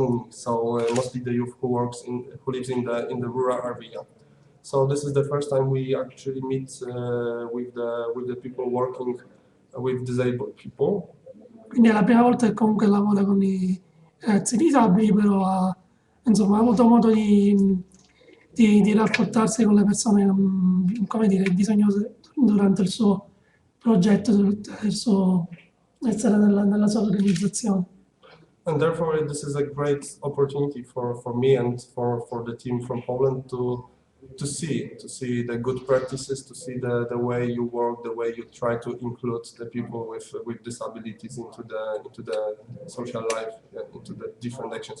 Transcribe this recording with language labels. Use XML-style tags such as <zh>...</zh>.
<en>So mostly the youth who lives in the rural area. So this is the first time we actually meet with the people working with disabled people.</en> <it>Quindi è la prima volta che comunque lavora con i ragazzi disabili, però insomma, ha avuto modo di rapportarsi con le persone, come dire, bisognose durante il suo progetto, durante il suo essere nella sua organizzazione.</it> <en>And therefore, this is a great opportunity for me and for the team from Poland to see the good practices, to see the way you work, the way you try to include the people with disabilities into the social life, into the different actions.</en>